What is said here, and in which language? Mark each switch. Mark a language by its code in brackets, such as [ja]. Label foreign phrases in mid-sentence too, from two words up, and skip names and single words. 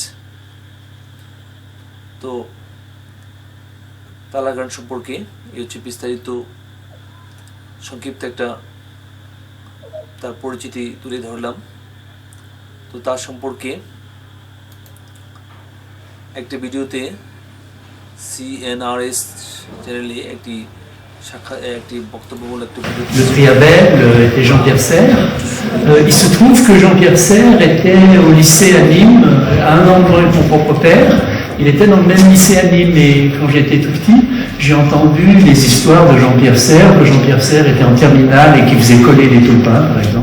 [bn] তো তালাগ্রান্ট সম্পর্কে এই হচ্ছে বিস্তারিত সংক্ষিপ্ত একটা তার পরিচিতি তুলে ধরলাম। তো তার সম্পর্কে একটা ভিডিওতে CNRS চ্যানেলে একটি [fr] Le prix Abel était Jean-Pierre Serre. Il se trouve que Jean-Pierre Serre était au lycée à Nîmes, à un an de moins que mon propre père. Il était dans le même lycée à Nîmes, et quand j'étais tout petit, j'ai entendu les histoires de Jean-Pierre Serre, que Jean-Pierre Serre était en terminale et qui faisait coller les taupins, par exemple.